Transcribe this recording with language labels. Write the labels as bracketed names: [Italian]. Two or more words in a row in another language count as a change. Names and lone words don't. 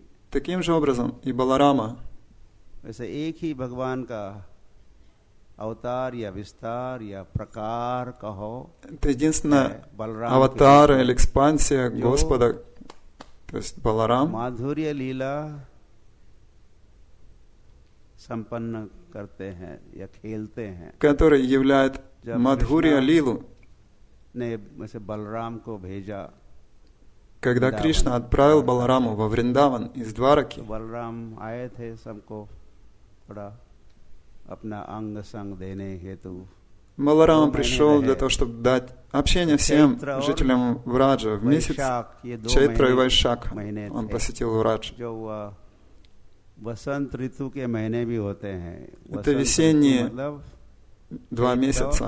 [Russian] Таким же образом и Баларама, это единственная аватар или экспансия Господа, то есть Баларам, [Hindi] माधुर्य लीला संपन्न करते हैं या खेलते हैं, [Russian] который являет Мадхурья Лилу. [Hindi] ने वैसे बलराम को भेजा, [Russian] когда Кришна отправил Балараму во Вриндаван из Двараки, [Hindi] बलराम आए थे सबको थोड़ा अपना अंग संग देने हेतु। [Russian] Баларама пришел для того, чтобы дать общение всем жителям Враджа в месяц Чайтра и Вайшак. Он посетил Врадж. Это весенние 2 месяца.